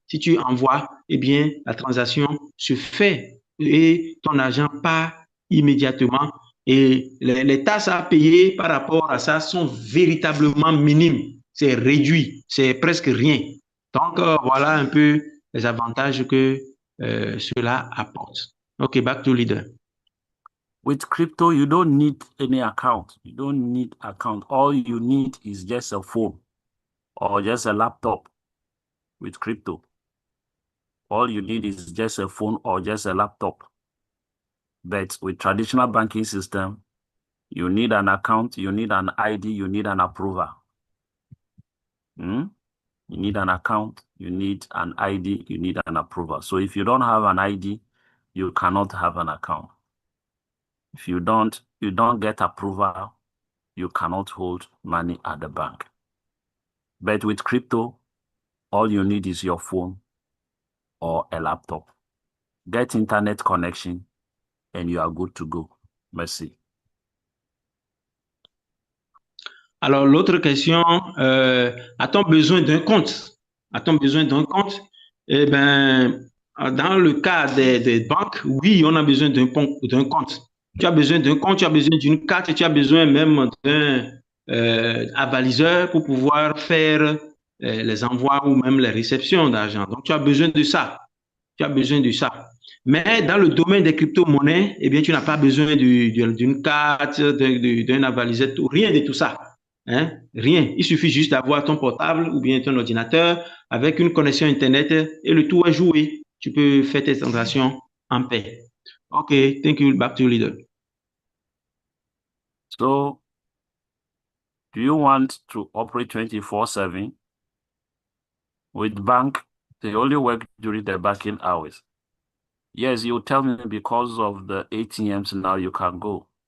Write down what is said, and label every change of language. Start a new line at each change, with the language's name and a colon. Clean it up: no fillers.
French: Si tu envoies, eh bien, la transaction se fait et ton argent part immédiatement. Et les tasses à payer par rapport à ça sont véritablement minimes. C'est réduit, c'est presque rien. Donc, voilà un peu les avantages que cela apporte.
English: OK, back to leader. With crypto, you don't need any account. You don't need account. All you need is just a phone or just a laptop with crypto. All you need is just a phone or just a laptop. But with traditional banking system, you need an account, you need an ID, you need an approver. You need an account, you need an ID, you need an approver. So if you don't have an ID, you cannot have an account. If you don't get approval, you cannot hold money at the bank. But with crypto, all you need is your phone or a laptop. Get internet connection and you are good to go.
French: Merci. Alors, l'autre question, a-t-on besoin d'un compte? A-t-on besoin d'un compte? Eh bien, dans le cas des banques, oui, on a besoin d'un compte. Tu as besoin d'un compte, tu as besoin d'une carte, tu as besoin même d'un avaliseur pour pouvoir faire les envois ou même les réceptions d'argent. Donc, tu as besoin de ça. Tu as besoin de ça. Mais dans le domaine des crypto-monnaies, eh bien, tu n'as pas besoin d'une carte, d'un avaliseur, rien de tout ça. Hein? Rien. Il suffit juste d'avoir ton portable ou bien ton ordinateur avec une connexion Internet et le tout est joué. Tu peux faire tes transactions en paix.
English: OK, thank you. Back to you, leader. So, do you want to operate 24/7? With bank, they only work during the banking hours. Yes, you tell me because of the ATMs now you can go.